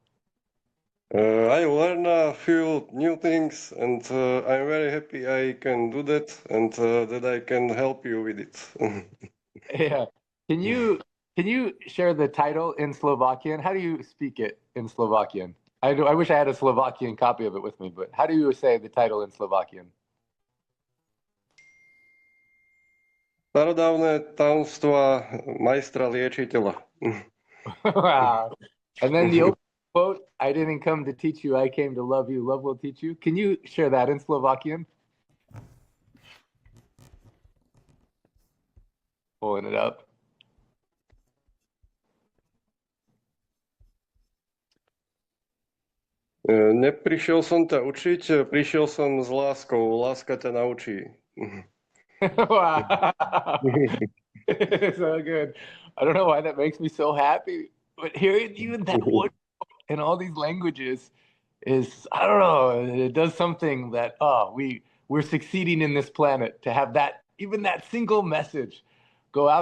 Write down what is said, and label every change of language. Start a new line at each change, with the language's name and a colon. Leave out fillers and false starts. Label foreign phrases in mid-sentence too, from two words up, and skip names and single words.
English: I learned a few new things, and I'm very happy I can do that, and that I can help you with it. Yeah. Can you share the title in Slovakian? How do you speak it in Slovakian? I wish I had a Slovakian copy of it with me, but how do you say the title in Slovakian?
Slovak: Starodávne tajomstvá majstra liečiteľa.
English: Wow. And then the opening quote, I didn't come to teach you, I came to love you, love will teach you. Can you share that in Slovakian? Pulling it up.
Slovak: Neprišiel som ťa učiť, prišiel som s láskou. Láska ťa naučí.
English: Wow. So good. I don't know why that makes me so happy, but hearing even that one in all these languages is, I don't know, it does something that we're succeeding in this planet to have that, even that single message go out.